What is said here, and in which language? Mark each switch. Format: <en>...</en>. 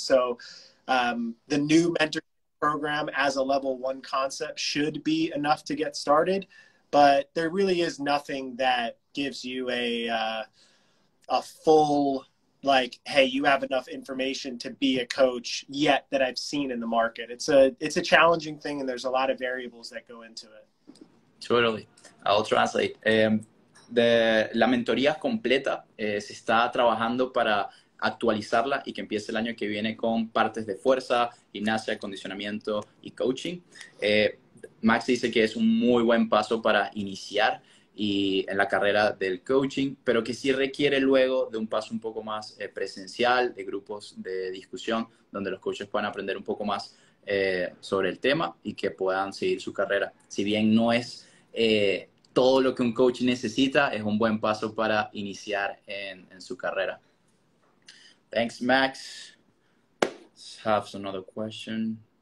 <en>So the new mentorship program as a level 1 concept should be enough to get started, but there really is nothing that gives you a full, like, hey, you have enough information to be a coach yet that I've seen in the market. It's a challenging thing, and there's a lot of variables that go into it. Totally. I'll translate.</en> <es>La mentoría completa se está trabajando para actualizarla y que empiece el año que viene con partes de fuerza, gimnasia, acondicionamiento y coaching. Max dice que es un muy buen paso para iniciar y en la carrera del coaching, pero que sí requiere luego de un paso un poco más presencial, de grupos de discusión, donde los coaches puedan aprender un poco más sobre el tema y que puedan seguir su carrera. Si bien no es todo lo que un coach necesita, es un buen paso para iniciar en su carrera.</es> <en>Thanks, Max. Let's have another question.</en>